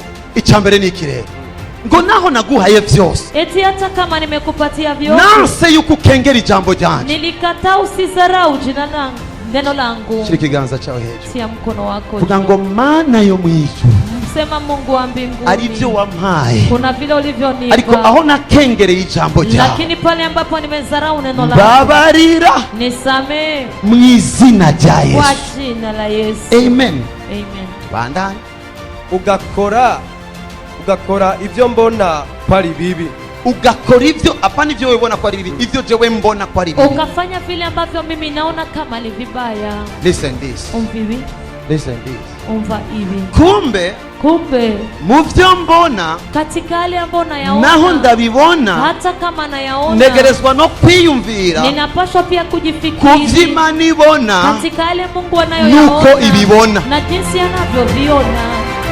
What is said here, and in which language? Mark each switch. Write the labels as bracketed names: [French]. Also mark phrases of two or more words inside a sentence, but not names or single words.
[Rundi] Icambere niki rero? Ngo naho naguhaye vyose. [Swahili] Eti hata kama nimekupatia vyote. [Rundi] Nanse yuko ukengera ijambo ryanje. [Swahili] Nilikataa usizarau jina langu, neno langu. [Rundi] Shika kiganza chawe hejuru. [Swahili] Tia mkono wako. [Rundi] Vuga ngo Mana yo mwijuru. [Swahili] Sema Mungu wa mbinguni. [Rundi] Arivyo wampaye. [Swahili] Kuna vile ulivyonipa. [Rundi] Ariko aho nakengereye ijambo ryawe. [Swahili] Lakini pale ambapo nimezarau neno lako. [Rundi] Babarira. [Swahili] Nisamee. [Rundi] Mwizina rya Yesu. [Swahili] Kwa jina la Yesu. Amen. Amen. Bandani. [Rundi] Ugakora ivyo mbona kwari bibi. Ugakora ivyo apana ivyo wewe mbona kwari bibi. Ivyo jewe mbona kwari bibi. [Swahili] Ukafanya vile ambavyo mimi naona kama ni vibaya. [English] Listen this. [Rundi] Umvivi. [English] Listen this. [Swahili] Umva hivi. [Rundi] Kumbe muvyo mbona [Swahili] katika yale ambayo nayaona [Rundi] naho ndabibona [Swahili] hata kama nayaona [Rundi] negerezwa no kwiyumvira [Swahili] ninapaswa pia kujifikiri [Rundi] kuvyima nibona [Swahili] katika yale Mungu anayoyaona [Rundi] nuko ibibona [Swahili] na jinsi anavyoviona.